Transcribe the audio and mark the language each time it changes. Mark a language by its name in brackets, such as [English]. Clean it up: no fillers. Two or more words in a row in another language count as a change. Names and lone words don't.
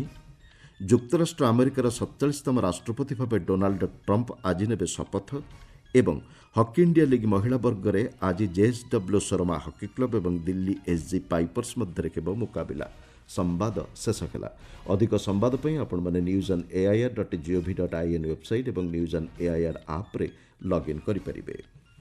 [Odia] ଯୁକ୍ତରାଷ୍ଟ୍ର ଆମେରିକାର 47ତମ ରାଷ୍ଟ୍ରପତି ଭାବେ ଡୋନାଲ୍ଡ ଟ୍ରମ୍ପ ଆଜି ନେବେ ଶପଥ ଏବଂ ହକି ଇଣ୍ଡିଆ ଲିଗ୍ ମହିଳା ବର୍ଗରେ ଆଜି ଜେଏସ୍ଡବ୍ଲ୍ୟୁ ଶର୍ମା ହକି କ୍ଲବ ଏବଂ ଦିଲ୍ଲୀ ଏସ୍ଜି ପାଇପର୍ସ ମଧ୍ୟରେ ହେବ ମୁକାବିଲା। ସମ୍ବାଦ ଶେଷ ହେଲା। ଅଧିକ ସମ୍ବାଦ ପାଇଁ ଆପଣମାନେ newsoneair.gov.in ୱେବସାଇଟ୍ ଏବଂ ନ୍ୟୁଜ୍ ଅନ୍ ଏଆଇଆର୍ ଆପ୍ରେ ଲଗ୍ଇନ୍ କରିପାରିବେ।